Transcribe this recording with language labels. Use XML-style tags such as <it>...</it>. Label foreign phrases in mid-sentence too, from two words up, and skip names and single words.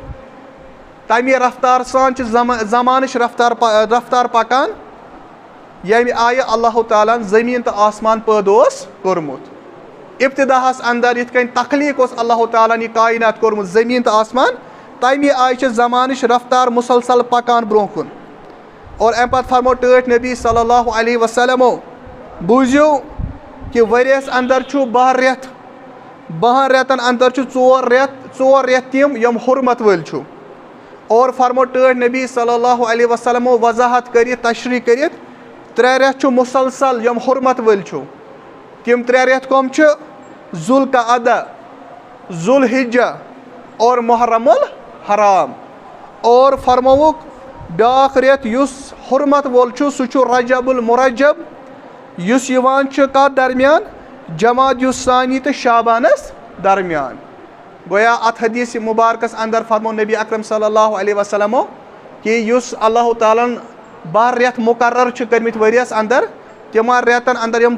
<ks>تَمے رفتار سان چھِ زمانٕچ رفتار پکان ییٚمہِ آیہِ اللہ تعالیٰ ہن زٔمیٖن تہٕ آسمان پٲدٕ اوس کوٚرمُت ابتداہس اندر یِتھ کٔنۍ تخلیٖق اوس اللہ تعالیٰ ہن یہِ کاینات کوٚرمُت زٔمیٖن تہٕ آسمان تَمے آیہِ چھِ زمانٕچ رفتار مُسلسل پکان برونٛہہ کُن اور اَمہِ پتہٕ فرمو ٹٲٹھۍ نبی صلی اللہ علیہ وسلمو بوٗزِو کہِ ؤریَس اندر چھُ 12 رٮ۪تھ 12 رٮ۪تن اندر چھُ 4 رٮ۪تھ تِم یِم حرمت وٲلۍ چھُ اور فرمو ٹٲٹھۍ نبی صلی اللہ علیہ وسلمو وضاحت کٔرِتھ تشریح کٔرِتھ 3 رٮ۪تھ چھُ مُسلسل یِم حرمت وٲلۍ چھُ تِم 3 رٮ۪تھ کۄم چھِ ذوالقعدہ ذوالحجہ اور محرم الحرام اور فرمووُکھ بیٛاکھ رٮ۪تھ یُس حرمت وول چھُ سُہ چھُ رجب المرجب یُس یِوان چھُ کتھ درمیان جمادی الثانی تہٕ شابانس درمیان گویا اتھ حدیث مبارکس اندر فرمو نبی اکرم صلی اللہ علیہ وسلمو کہِ یُس اللہ تعالیٰ ہن 12 رٮ۪تھ مقرر چھِ کٔرمٕتۍ ؤریَس اندر تِمن رٮ۪تن اندر یِم</ks>